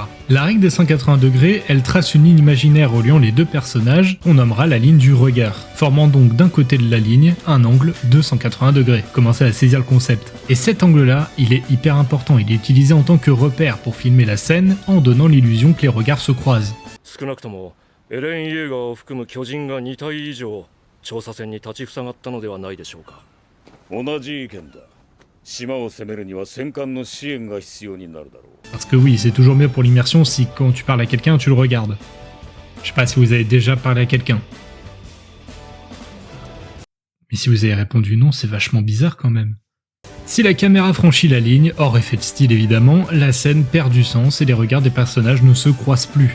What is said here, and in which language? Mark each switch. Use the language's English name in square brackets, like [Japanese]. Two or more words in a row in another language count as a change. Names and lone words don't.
[French] La règle des 180 degrés, elle trace une ligne imaginaire reliant les deux personnages, qu'on nommera la ligne du regard, formant donc d'un côté de la ligne un angle de 180 degrés. Commencez à saisir le concept. Et cet angle-là, il est hyper important, il est utilisé en tant que repère pour filmer la scène en donnant l'illusion que les regards se croisent. [Japanese] 調査船に立ちふさがったのではないでしょうか。同じ意見だ。島を攻めるには戦艦の支援が必要になるだろう。 [French] Parce que oui, c'est toujours mieux pour l'immersion si quand tu parles à quelqu'un, tu le regardes. Je sais pas si vous avez déjà parlé à quelqu'un. Mais si vous avez répondu non, c'est vachement bizarre quand même. Si la caméra franchit la ligne, hors effet de style évidemment, la scène perd du sens et les regards des personnages ne se croisent plus.